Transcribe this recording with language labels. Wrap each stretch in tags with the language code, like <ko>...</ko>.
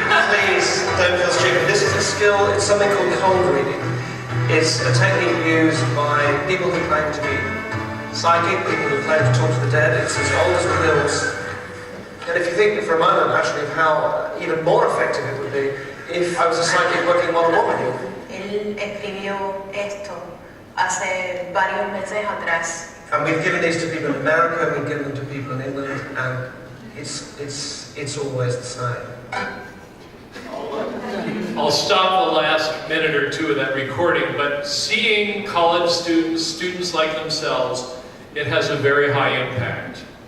<en>Please don't feel stupid. This is a skill, it's something called cold reading. It's a technique used by people who claim to be psychic, people who claim to talk to the dead. It's as old as the hills. And if you think for a moment actually of how even more effective it would be if I was a psychic working one-on-one with you.</en> <es>Él escribió esto hace varios meses atrás.</es> <en>And we've given these to people in America, and we've given them to people in England, and it's always the same. I'll stop the last minute or two of that recording, but seeing college students like themselves, it has a very high impact.</en>